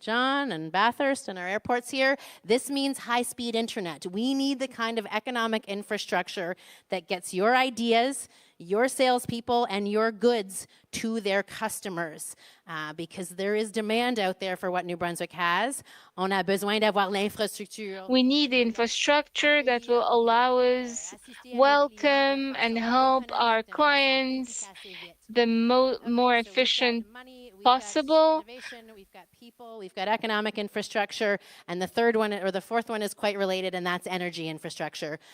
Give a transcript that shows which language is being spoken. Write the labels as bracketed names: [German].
[English] John and Bathurst and our airports here. This means high-speed internet. We need the kind of economic infrastructure that gets your ideas, your salespeople, and your goods to their customers because there is demand out there for what New Brunswick has. [French] On a besoin d'avoir l'infrastructure. [English] We need the infrastructure that will allow us welcome and help our clients the more efficient possible. We've got people, we've got economic infrastructure, and the third one, or the fourth one, is quite related, and that's energy infrastructure.